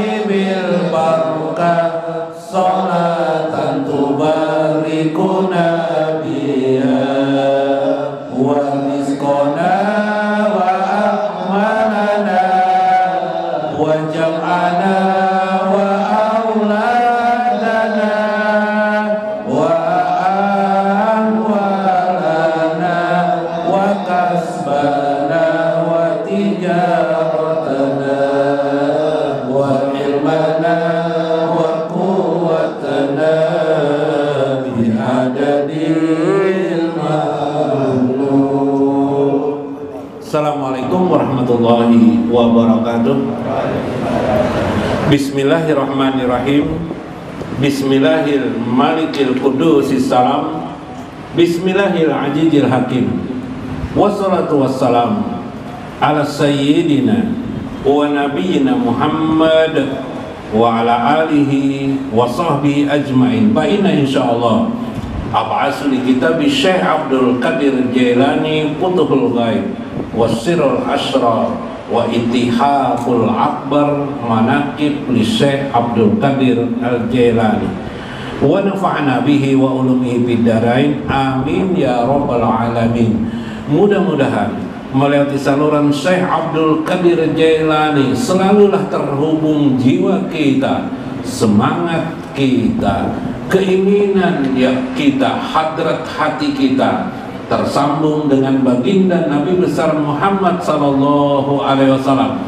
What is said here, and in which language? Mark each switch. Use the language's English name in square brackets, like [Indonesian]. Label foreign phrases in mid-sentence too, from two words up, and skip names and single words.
[Arabic] بالبركة صلاة تباركنا بها ورزقنا وأماننا وجمعنا وأولادنا و أموالنا وكسبنا وتجارتنا وعلمنا وقوتنا بعدد المعلوم. السلام عليكم ورحمة الله وبركاته. بسم الله الرحمن الرحيم. بسم الله الملك القدوس السلام. بسم الله العزيز الحكيم. والصلاة والسلام على سيدنا ونبينا محمد وعلى آله وصحبه أجمعين. Fa inna insyaallah ab'asu li kitabi Syekh Abdul Qadir Jailani Futuhul Ghaib wasirul asrar wa ittihaful akbar manaqib li Syekh Abdul Qadir Al-Jailani wa nafa'na bihi wa ulumihi fid dharain amin ya rabbal alamin. [Indonesian] Mudah-mudahan melewati saluran Syekh Abdul Qadir Jailani selalulah terhubung jiwa kita, semangat kita, keinginan kita, hadrat hati kita tersambung dengan baginda Nabi besar Muhammad [Arabic] صلى الله عليه وسلم.